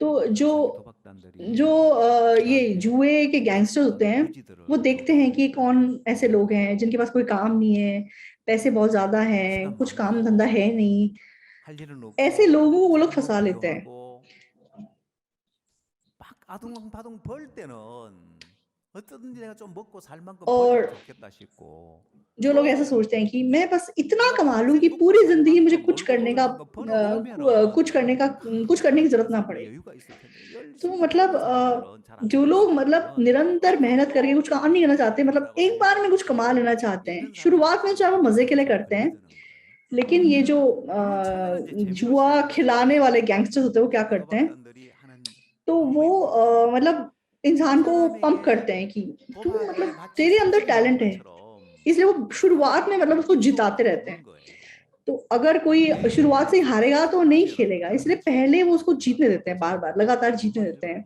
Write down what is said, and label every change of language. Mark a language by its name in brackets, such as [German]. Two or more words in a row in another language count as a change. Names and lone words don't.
[Hindi] तो जो ये जुए के गैंगस्टर्स होते हैं, वो देखते हैं कि कौन ऐसे लोग हैं जिनके पास कोई काम नहीं है, पैसे बहुत ज्यादा हैं, कुछ काम धंधा है नहीं, ऐसे लोगों को वो लोग फंसा लेते हैं। [Korean] 막 아둥바둥 벌 때는 어쩌든지 내가 좀 먹고 살 만큼 [Hindi] और [Korean] 벌면 좋겠다 싶고 [Hindi] जो लोग ऐसा सोचते हैं कि मैं बस इतना कमा लूं कि पूरी जिंदगी मुझे कुछ करने का कुछ करने की जरूरत ना पड़े। [Korean] 여유가 있을 텐데 [Hindi] तो [Korean] 열심히 [Hindi] मतलब [Korean] 하는 사람들은 잘안 [Hindi] जो लोग मतलब [Korean] 되는 [Hindi] निरंतर मेहनत करके कुछ काम नहीं करना चाहते, मतलब एक बार में कुछ कमा लेना चाहते हैं, शुरुआत में चाहे वो मजे के लिए करते हैं, लेकिन ये जो जुआ खिलाने वाले गैंगस्टर्स होते हैं वो क्या करते हैं, [Korean] 도박단들이 하는 [Hindi] तो वो मतलब इंसान को पंप करते हैं कि तू मतलब तेरे अंदर टैलेंट है, इसलिए वो शुरुआत में मतलब उसको जिताते रहते हैं। तो अगर कोई शुरुआत से हारेगा तो नहीं खेलेगा, इसलिए पहले वो उसको जीतने देते हैं, बार बार लगातार जीतने देते हैं।